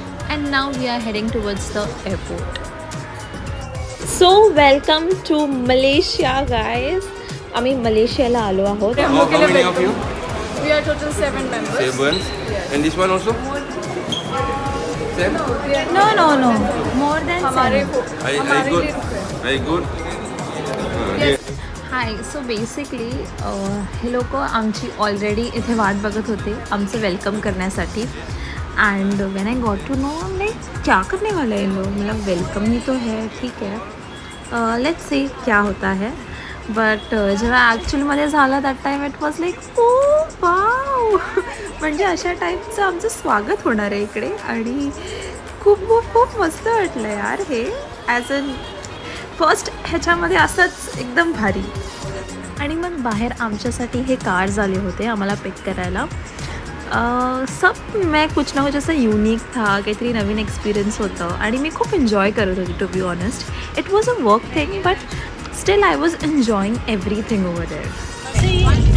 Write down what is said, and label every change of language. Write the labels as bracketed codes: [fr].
[en] And now we are heading towards the airport. So welcome to Malaysia, guys. [mr] आम्ही मलेशियाला आलो आहोत. [en] How many of you? We are total 7 members. 7. Yes. And this one also? Same? No. More than [hi] हमारे [en] I good. I good. Yes. Hi. [mr] So basically हे लोक आमची already इथे वाट बघत होते आमचं वेलकम करण्यासाठी. [en] and when I got to know like [hi] क्या करने वाले हैं लोग. मतलब वेलकम ही तो है, ठीक है, [en] let's see [hi] क्या होता है. [en] but [mr] जेव्हा ॲक्च्युअलमध्ये झालं [en] That time it was like oh wow. [mr] म्हणजे अशा टाईपचं आमचं स्वागत होणार आहे इकडे आणि खूप मस्त वाटलं यार हे. [en] as an first [mr] ह्याच्यामध्ये असंच एकदम भारी. आणि मग बाहेर आमच्यासाठी हे कार्स आले होते आम्हाला पिक करायला. [hi] सब मैं कुछ ना कुछ [mr] असं युनिक था, काहीतरी नवीन एक्सपिरियन्स होतं आणि मी खूप एन्जॉय करत होती [en] To be honest. It was a work thing but still I was enjoying everything over there.